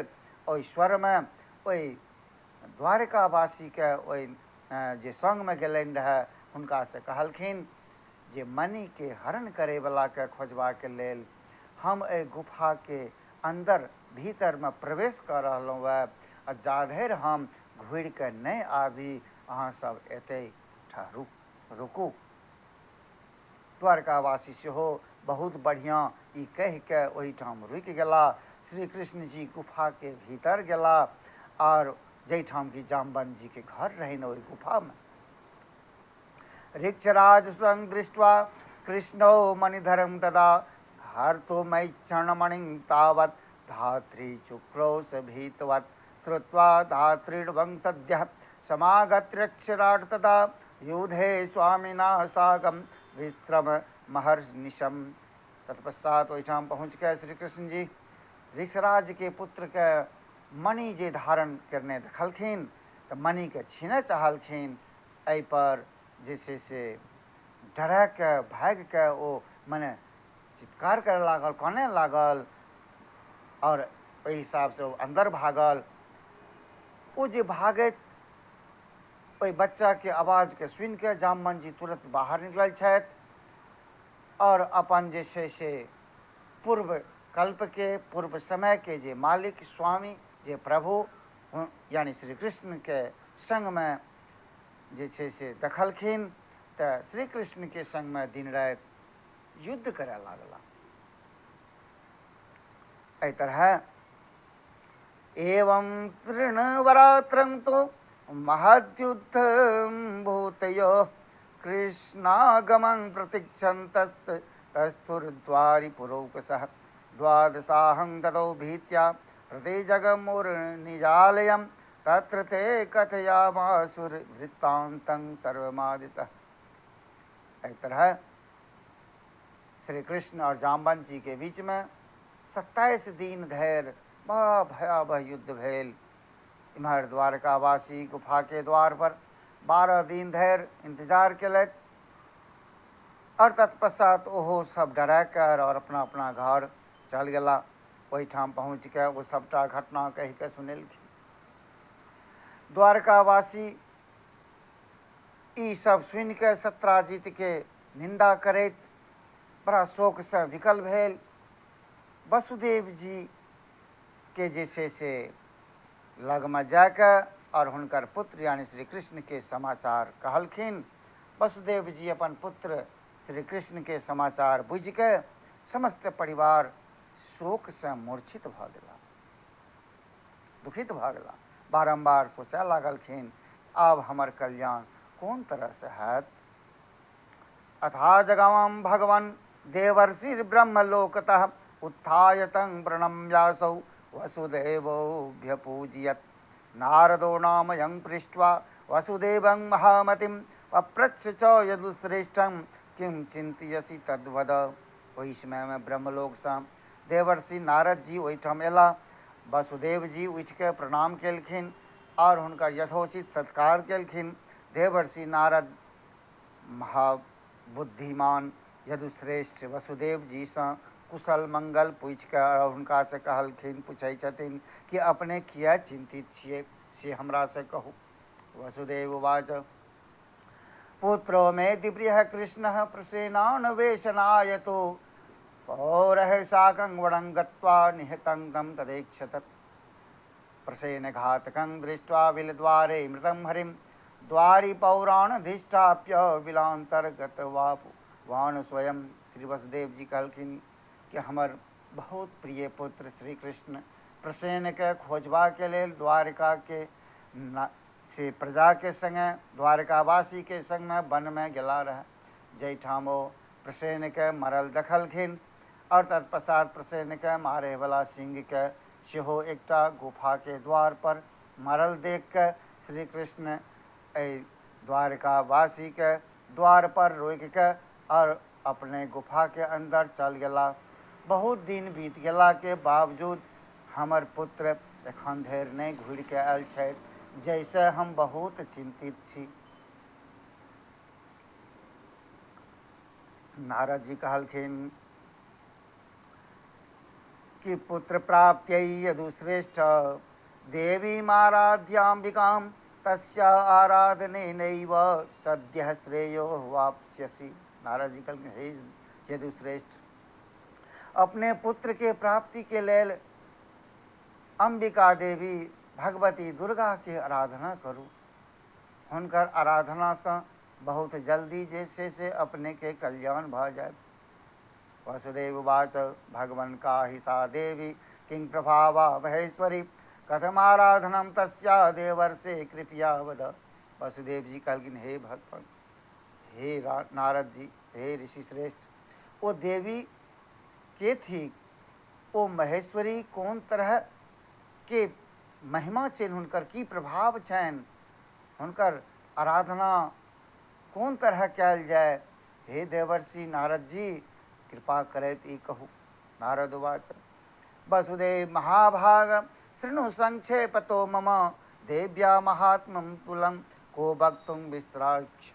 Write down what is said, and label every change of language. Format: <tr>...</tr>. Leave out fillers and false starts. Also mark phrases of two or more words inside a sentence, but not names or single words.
<mai>ओहि स्वर में ओहि द्वारकावासी के ओहि जे संग में गेलनि रहे हुनका से कहलखिन जे मणि के हरण करे वाला के खोजबा के लेल हम एहि गुफा के अंदर भीतर में प्रवेश कर रहलहुँ वह, जाधरि हम घुरि के नहीं आबी अहाँ सब एते ठहरू रुकू। द्वारकावासी सेहो बहुत बढ़िया ई कह के ओहिठाम रुकि गेला। श्री कृष्ण जी गुफा के भीतर गेला और जैठाम की जाम्बन जी के घर रहन ओहि गुफा में।</mai> <sa>ऋक्षराज स्वयं दृष्ट्वा कृष्णो मणिधरम तदा हर्तु मयि चरणमणिं तावत् धात्री चुक्रोश भीतवत् श्रुत्वा धातृवं सद्यः समागत्र्यक्षराट तदा युधे स्वामिना साकं विश्रम महर्निशम।</sa> <mai>तत्पश्चात ओहिठाम पहुँच के श्री कृष्ण जी ऋषराज के पुत्र के मणि जे धारण करने देखलखिन तो मणि के छीने चाहलखिन। एहि पर जे से डरा के भाग के ओ मने चित्कार करे लागल, काने लागल और ओहि हिसाब से अंदर भागल। ओ जे भागैत ओहि बच्चा के आवाज के सुनि के जामवन जी तुरंत बाहर निकल छथि और अपन जे से पूर्व कल्प के पूर्व समय के जे मालिक स्वामी जे प्रभु यानी श्री कृष्ण के संग में जे से देखलखिन तो श्री कृष्ण के संग में दिन रात युद्ध करे लागला। एहि तरह</mai> <sa>एवं तृणवरात्रं तो महद्युद्ध भूतयो कृष्णागमं प्रतीक्षन्तस्तस्थुर्द्वारिपुरोपसः द्वादशाहं ततो भीत्या प्रतिजगमुर्निजालयं तत्र ते कथयामासुरवृत्तान्तं सर्वमादितः।</sa> <mai>इस तरह श्री कृष्ण और जाम्बन जी के बीच में 27 दिन धैर्य बड़ा भयावह युद्ध भेल। इम्हर द्वारकावासी गुफा के द्वार पर 12 दिन धैर्य इंतजार केलथि और तत्पश्चात ओहो सब डरा कर और अपना अपना घर चल गेला। ओहिठाम पहुँच के वो सबटा घटना कह के सुनेलखिन। द्वारकावासी ई सब सुनि के सत्राजित के निंदा करैत बड़ा शोक से विकल भेल। वसुदेव जी के जे से लग में जाकर और हुनकर पुत्र यानी श्री कृष्ण के समाचार कहलखिन। वसुदेव जी अपन पुत्र श्री कृष्ण के समाचार बुझ के समस्त परिवार शोक से मूर्छित भ गेला, दुखित भ गेला। बारंबार सोचा लागलखिन आब हमर कल्याण कोन तरह से हैत।</mai> <sa>अथा जगमं भगवन् देवर्षिर्ब्रह्मलोकतः उत्थाय तं प्रणम्यासौ वसुदेवोऽभ्यपूजयत्। नारदो नाम यं पृष्ट्वा वसुदेवं महामतिं पप्रच्छ च यदुश्रेष्ठं किं चिंतयसि तद्वद।</sa> <mai>ओहि समय में ब्रह्मलोक से देवर्षि नारद जी ओहिठाम एला। वसुदेव जी उठ के प्रणाम केलखिन और हुनकर यथोचित सत्कार केलखिन। देवर्षि नारद महाबुद्धिमान यदुश्रेष्ठ वसुदेव जी से कुशल मंगल पूछ कर हुनका से कहलखिन, पूछै छथिन कि अपने किया चिंतित छिए से हमरा से कहू।</mai> <sa>वसुदेव उवाच पुत्रो मे दिव्य कृष्ण प्रसेनान्वेषणायतो पौरः साकं वनं गत्वा निहतं तं तदेक्षत। प्रसेनघातकं दृष्ट्वा विलद्वारे मृतं हरिं द्वारि पौराणधिष्ठाप्य विलान्तर्गतवान स्वयं।</sa> <mai>श्री वसुदेव जी कहलखिन कि हमर बहुत प्रिय पुत्र श्री कृष्ण प्रसेन के खोजबा के लेल द्वारिका के से प्रजा के संगे द्वारकावासी के संग में वन में गेला रहे। जैठाम ओ प्रसेन के मरल देखलखिन और तत्पश्चात प्रसेन के मारे वाला सिंह के सेहो एकटा गुफा के द्वार पर मरल देख के श्री कृष्ण द्वारकावासी के द्वार पर रोक के और अपने गुफा के अंदर चल गया। बहुत दिन बीत गला के बावजूद हमर पुत्र एखन धरि नहीं घुरि के आयल छै, जैसे हम बहुत चिंतित छी। नारद जी कहलखिन कि</mai> <sa>पुत्र प्राप्त्यै यदुश्रेष्ठ देवीमाराध्याम्बिकां तस्या आराधनेनैव सद्यः श्रेयो वाप्स्यसि।</sa> <mai>नारद जी कहलखिन हे यदुश्रेष्ठ, अपने पुत्र के प्राप्ति के लेल अंबिका देवी भगवती दुर्गा के आराधना करू। हुनकर आराधना से बहुत जल्दी जैसे से अपने के कल्याण भ जाए।</mai> <sa>वसुदेव उवाच भगवन् का हि सा देवी किं प्रभावा महेश्वरी कथमाराधनम तस्या देवर्षे कृपया वद।</sa> <mai>वसुदेव जी कहलखिन हे भगवान, हे नारद जी, हे ऋषि श्रेष्ठ, वो देवी के थी, वो महेश्वरी कोन तरह के महिमा छनि, हुनकर की प्रभाव छनि, हुनकर आराधना कोन तरह कयल जाय। हे देवर्षि नारद जी, कृपा करैत ई कहू।</mai> <sa>नारद उवाच वसुदेव महाभाग शृणु संक्षेपतो मम देव्या महात्म्यं तुलं को वक्तुं विस्तराक्षम।</sa>